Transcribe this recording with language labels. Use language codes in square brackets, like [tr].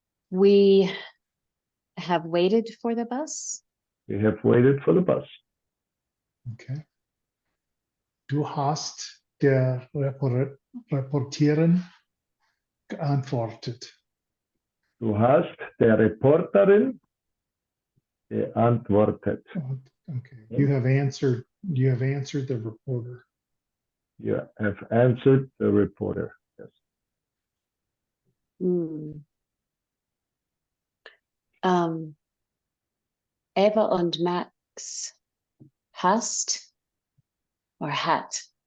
[en] We have waited for the bus. We have waited for the bus. Okay. [de] Du hast der Reportierin geantwortet. Du hast der Reporterin geantwortet. [en] Okay. You have answered the reporter. You have answered the reporter. Yes. Hmm. [de] Eva und Matt Hast [en] or [de] hat?